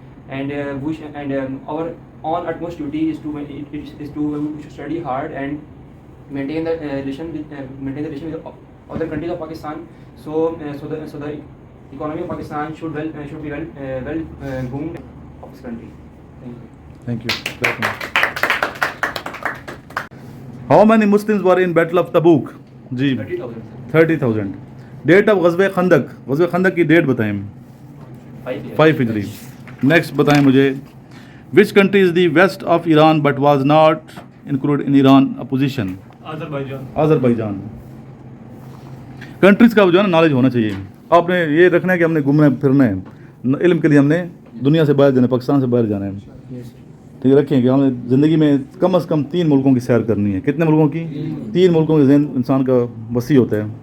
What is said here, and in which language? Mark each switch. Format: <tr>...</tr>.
<en>And our on utmost duty is to study hard and maintain the relation with other countries of Pakistan. So the economy of Pakistan should be well boomed of this country. Thank you. Thank you. How many Muslims were in Battle of Tabuk?</en> <ur>جی 30,000.</ur> <en>date of Ghazwa Khandaq</en> <ur>کی date بتائیں. 5 ہجری.</ur> <en>next</en> <ur>بتائیں مجھے</ur> <en>Which country is the west of Iran but was not include in Iran opposition? Azerbaijan.</en> <ur>Countries کا جو ہے نا نالج ہونا چاہیے. آپ نے یہ رکھنا ہے کہ ہم نے گھومنا پھرنا ہے، علم کے لیے ہم نے دنیا سے باہر جانا ہے، پاکستان سے باہر جانا ہے. ٹھیک ہے، رکھیں کہ ہم نے زندگی میں کم از کم 3 ملکوں کی سیر کرنی ہے. کتنے ملکوں کی؟ 3 ملکوں کے ذہن انسان کا وسیع ہوتا ہے.</ur>